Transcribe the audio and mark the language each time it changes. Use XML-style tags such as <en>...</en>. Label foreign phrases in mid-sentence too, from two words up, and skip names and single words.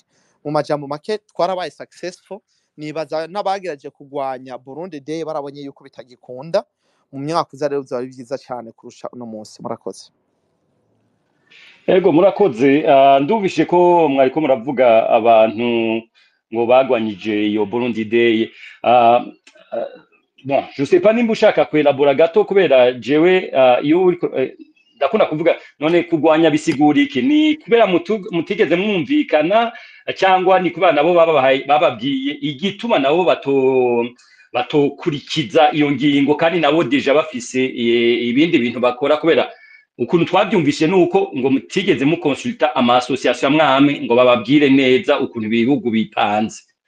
<rn>Mu majambo make twarabaye successful, nibaza n'abagerageje kugwanya Burundi Day barabonye yuko bitagikunda. Mu myaka uza rero bizaba byiza cyane kurusha uno munsi. Murakoze. Ego murakoze. Ndumvishe ko mwariko muravuga abantu ngo bagwanyije iyo Burundi Day.</rn> <fr>Bon, je sais pas</fr> <rn>nimba ushaka kwelabora gato kubera jewe iyo ndakunda kuvuga none kugwanya bisigura iki, ni kubera mutigeze mwumvikana cyangwa ni kubera nabo bababwiye igituma nabo batokurikiza iyo ngingo kandi nabo deja bafise ibindi bintu bakora, kubera ukuntu twabyumvise nuko ngo mutigeze mukonsulta ama association amwame ngo bababwire neza ukuntu ibihugu bipanze.</rn>